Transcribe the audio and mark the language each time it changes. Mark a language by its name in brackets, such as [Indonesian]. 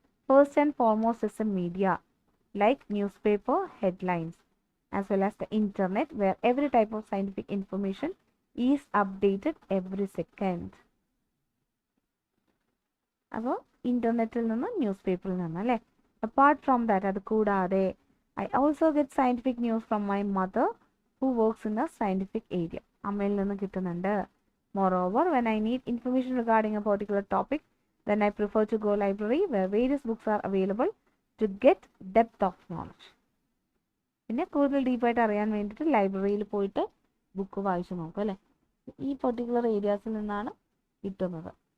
[English] First and foremost is a media like newspaper, headlines, as well as the internet where every type of scientific information is updated every second. [Malayalam] അപ്പോൾ ഇൻ്റർനെറ്റിൽ നിന്ന് news പേപ്പറിൽ നിന്ന് അല്ലേ. [English] apart from that, [Malayalam] അത് കൂടാതെ [English] I also get scientific news from my mother who works in a scientific area. [Malayalam] അമ്മയിൽ നിന്ന് കിട്ടുന്നുണ്ട്. [English] Moreover, when I need information regarding a particular topic, then I prefer to go library where various books are available to get depth of knowledge. [Malayalam] പിന്നെ കൂടുതൽ ഡീപ്പായിട്ട് അറിയാൻ വേണ്ടിയിട്ട് ലൈബ്രറിയിൽ പോയിട്ട് ബുക്ക് വായിച്ചു നോക്കും അല്ലേ. ഈ പെർട്ടിക്കുലർ ഏരിയാസിൽ നിന്നാണ് കിട്ടുന്നത്.